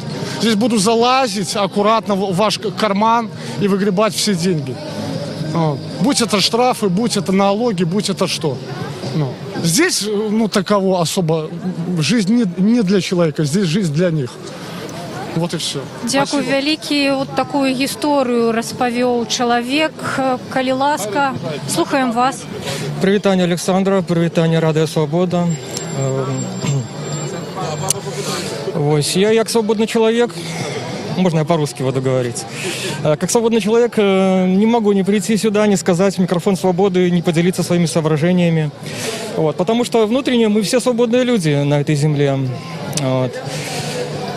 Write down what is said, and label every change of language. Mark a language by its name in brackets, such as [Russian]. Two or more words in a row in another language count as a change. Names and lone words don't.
[Russian] Здесь буду залазить аккуратно в ваш карман и выгребать все деньги. Будь это штрафы, будь это налоги, будь это что. Здесь, таково особо, жизнь не для человека, здесь жизнь для них. Вот и все. [Belarusian] Дякую вялікі. Такую гісторыю распавёў чалавек. Калі ласка, слухаем вас. Прывітанне Александра, прывітанне Радыё Свобода. [Russian] Я как свободный человек, можно я по-русски буду говорить, как свободный человек не могу не прийти сюда, не сказать в микрофон свободы, не поделиться своими соображениями. Потому что внутренне мы все свободные люди на этой земле.